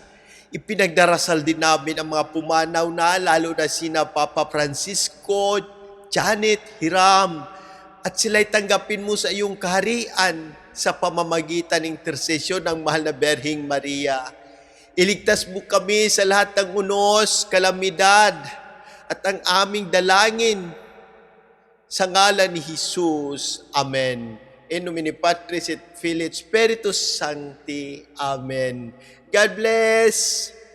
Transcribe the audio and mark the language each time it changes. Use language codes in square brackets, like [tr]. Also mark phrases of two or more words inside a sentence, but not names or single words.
[tl] Ipinagdarasal din namin ang mga pumanaw na, lalo na sina Papa Francisco, Janet, Hiram, at sila'y tanggapin mo sa iyong kaharian sa pamamagitan ng intersesyon ng mahal na Berhing Maria. Iligtas mo kami sa lahat ng unos, kalamidad, at ang aming dalangin sa ngalan ni Jesus. Amen. [la] In nomine Patris et Filii et Spiritus Sancti. [en] Amen. God bless.